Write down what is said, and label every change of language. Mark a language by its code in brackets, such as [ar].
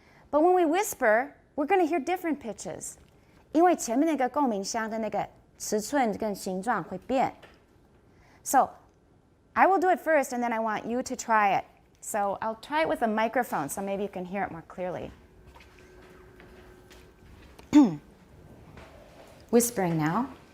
[en] But when we whisper, we're going to hear different pitches. [zh] 因为前面那个共鸣箱的那个尺寸跟形状会变。 [en] So I will do it first, and then I want you to try it. So I'll try it with a microphone, so maybe you can hear it more clearly. Whispering now.